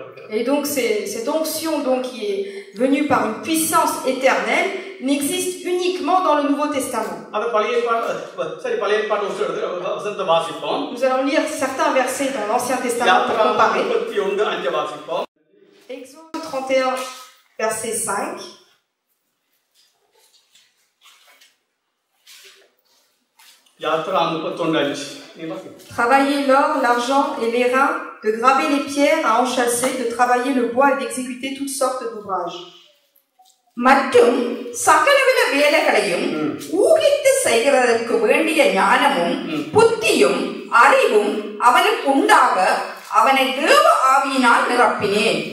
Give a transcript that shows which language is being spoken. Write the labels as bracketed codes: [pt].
[fr] Et donc cette onction donc, qui est venue par une puissance éternelle n'existe uniquement dans le Nouveau Testament. [ta] அது பழைய ஏற்பாடு சரி பழைய ஏற்பாடு வசனத்தை வாசிப்போம். [fr] Nous allons lire certains versets dans l'Ancien Testament pour comparer. [ta] 31:5 வாசிப்போம். [fr] Exode 31 verset 5. [ta] Yatra 31:5. [fr] Travailler l'or, l'argent et l'airain, de graver les pierres à enchâsser, de travailler le bois et d'exécuter toutes sortes d'ouvrages. [ta] மற்றும் சகலவித வேலைகளையும் ஊகித்து செய்கிறதற்கு வேண்டிய ஞானமும் புத்தியும் அறிவும் அவனுக்கு உண்டாக அவனை தேவ ஆவியினால் நிரப்பினேன்.